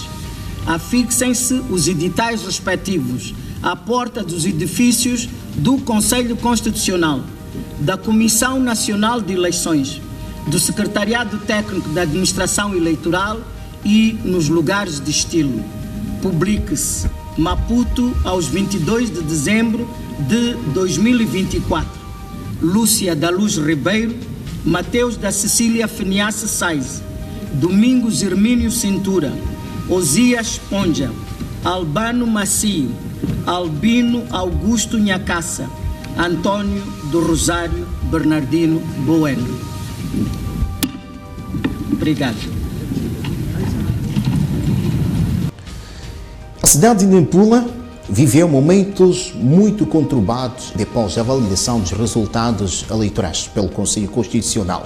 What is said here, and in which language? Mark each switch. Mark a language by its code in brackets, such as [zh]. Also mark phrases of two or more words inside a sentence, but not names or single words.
[pt] Afixem-se os editais respectivos à porta dos edifícios do Conselho Constitucional, da Comissão Nacional de Eleições, do Secretariado Técnico da Administração Eleitoral e nos lugares de estilo. Publique-se Maputo aos 22 de dezembro de 2024. Lúcia da Luz Ribeiro, Mateus da Cecília Feniace Sais, Domingos Hermínio Cintura, Osias Ponja, Albano Macio, Albino Augusto Nhacaça, Antônio do Rosário Bernardino Bueno. Obrigado. A cidade de Nampula viveu momentos muito conturbados depois da validação dos resultados eleitorais pelo Conselho Constitucional.